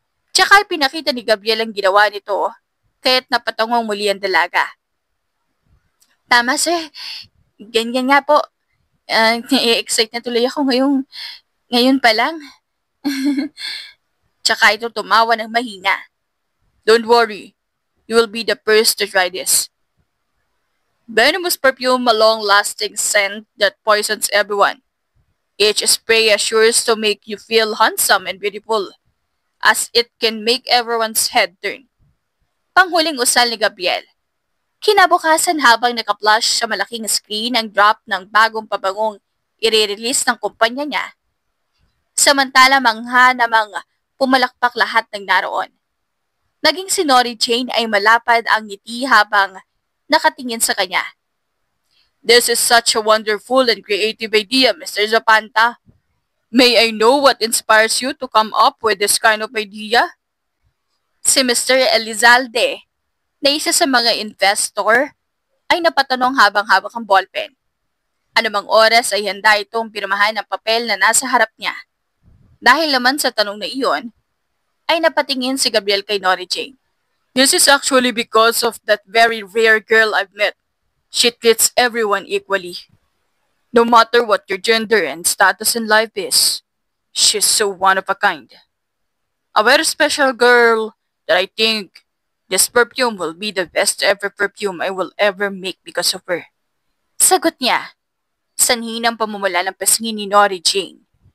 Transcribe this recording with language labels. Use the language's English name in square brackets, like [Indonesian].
[Filipino] Tsaka pinakita ni Gabriel ang ginawa nito, kaya't napatangong muli ang dalaga. Tama, sir. Ganyan nga po. Na-excite na tuloy ako ngayon pa lang. Tsaka ito tumawa ng mahina. [English] Don't worry. You will be the first to try this. Venomous perfume, a long-lasting scent that poisons everyone. Each spray assures to make you feel handsome and beautiful, as it can make everyone's head turn. [Filipino] Panghuling usal ni Gabriel. Kinabukasan habang naka-flash sa malaking screen ang drop ng bagong pabangong i-release ng kumpanya niya. Samantala mangha namang pumalakpak lahat ng naroon. Naging si Nori Jane ay malapad ang ngiti habang nakatingin sa kanya. [English] This is such a wonderful and creative idea, Mr. Zapanta. May I know what inspires you to come up with this kind of idea? [Filipino] Si Mr. Elizalde, na isa sa mga investor, ay napatanong habang hawak ang ballpen. Anumang oras ay handa itong pirmahan ng papel na nasa harap niya. Dahil naman sa tanong na iyon, ay napatingin si Gabriel kay Nori Jane. [English] This is actually because of that very rare girl I've met. She treats everyone equally, no matter what your gender and status in life is. She's so one of a kind. A very special girl that I think this perfume will be the best ever perfume I will ever make because of her. [Filipino] Sagot niya, sanhi ng pamumula ng pisngi ni Nori Jane.